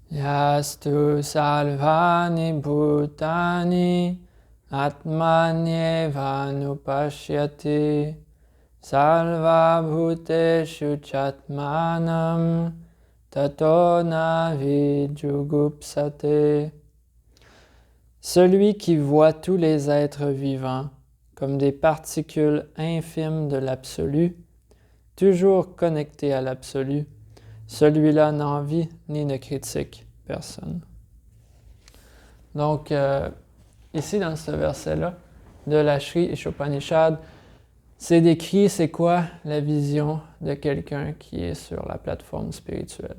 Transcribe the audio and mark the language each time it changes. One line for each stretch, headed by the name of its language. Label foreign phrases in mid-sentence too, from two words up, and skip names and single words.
Sanskrit: Yastu salvani bhutani atmanyeva nupashyati salva bhuteshu chatmanam tato navi jugupsate.
French: Celui qui voit tous les êtres vivants comme des particules infimes de l'absolu, toujours connectés à l'absolu, celui-là n'envie ni ne critique personne. Donc, ici, dans ce verset-là, de la Sri Ishopanishad, c'est décrit c'est quoi la vision de quelqu'un qui est sur la plateforme spirituelle.